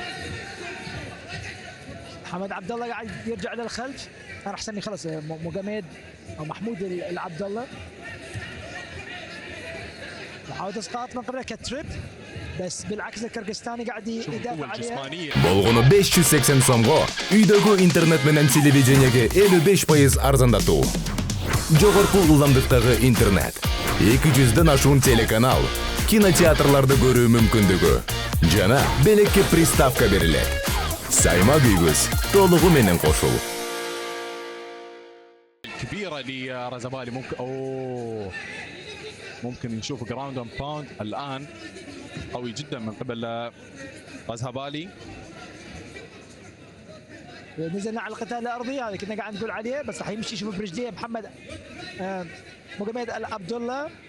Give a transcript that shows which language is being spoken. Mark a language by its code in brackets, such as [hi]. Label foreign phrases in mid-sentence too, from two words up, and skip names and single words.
[ar] محمد عبد الله قاعد يرجع للخلف. انا احسن خلص مقاميد او محمود العبد الله. محاولة اسقاط من قبل كتريب، بس بالعكس الكرغستاني قاعد يدافع عليها. [ky] Болгону 580 сомго үйдөгү интернет менен телевидениеге 55% арзандатуу. Жогорку ылдамдыктагы интернет, 200ден ашуун телеканал, кинотеатрларды көрүү мүмкүндүгү жана белекке приставка берилет. Саймак үйгүз толугу менен кошул. [ar] كبيره لرازابالي. ممكن نشوف [en] ground and pound [ar] الان قوي جدا من قبل رازابالي. نزلنا على القتال الارضي، هذا كنا قاعد نقول عليه، بس راح يمشي يشوف برجليه محمد مقاميد العبد الله.